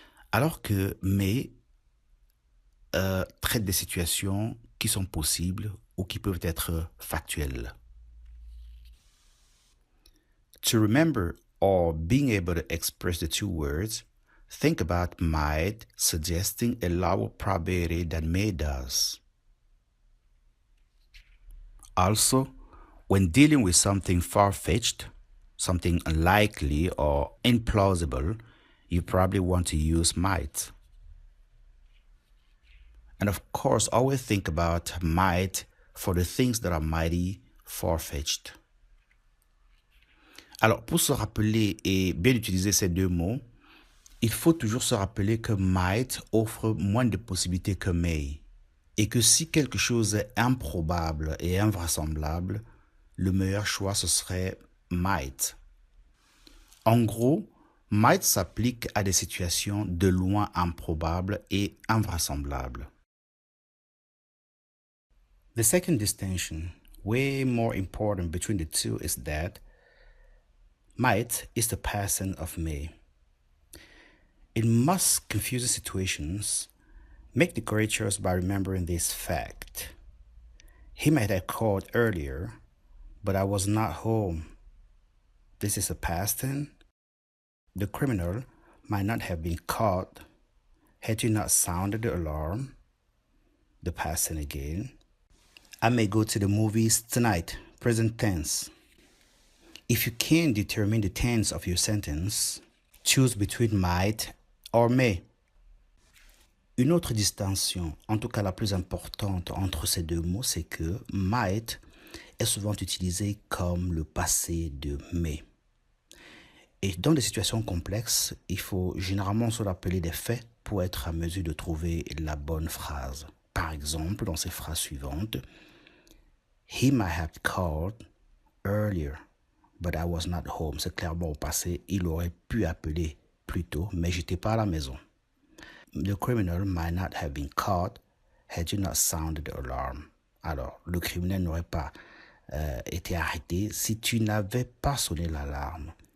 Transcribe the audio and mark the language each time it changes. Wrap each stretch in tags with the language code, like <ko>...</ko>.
<fr>Alors que may traite des situations qui sont possibles ou qui peuvent être factuelles.</fr> <en>To remember or being able to express the two words, think about might suggesting a lower probability than may does. Also, when dealing with something far-fetched, something unlikely or implausible, you probably want to use might. And of course, always think about might for the things that are mighty far-fetched.</en> <fr>Alors, pour se rappeler et bien utiliser ces deux mots, il faut toujours se rappeler que might offre moins de possibilités que may. Et que si quelque chose est improbable et invraisemblable, le meilleur choix ce serait might. En gros, might s'applique à des situations de loin improbables et invraisemblables.</fr> <en>The second distinction, way more important between the two, is that might is the person of may. In most confusing situations, make the correct choice by remembering this fact. He might have called earlier, but I was not home. This is a past tense. The criminal might not have been caught had you not sounded the alarm. The past tense again. I may go to the movies tonight. Present tense. If you can't determine the tense of your sentence, choose between might or may.</en> <fr>Une autre distinction, en tout cas la plus importante entre ces deux mots, c'est que might est souvent utilisé comme le passé de may. Et dans des situations complexes, il faut généralement se rappeler des faits pour être à mesure de trouver la bonne phrase. Par exemple, dans ces phrases suivantes,</fr> <en>He might have called earlier, but I was not home.</en> <fr>C'est clairement au passé, il aurait pu appeler plus tôt, mais j'étais pas à la maison.</fr> <en>The criminal might not have been caught had you not sounded the alarm.</en> <fr>Alors, le criminel n'aurait pas été arrêté si tu n'avais pas sonné l'alarme.</fr>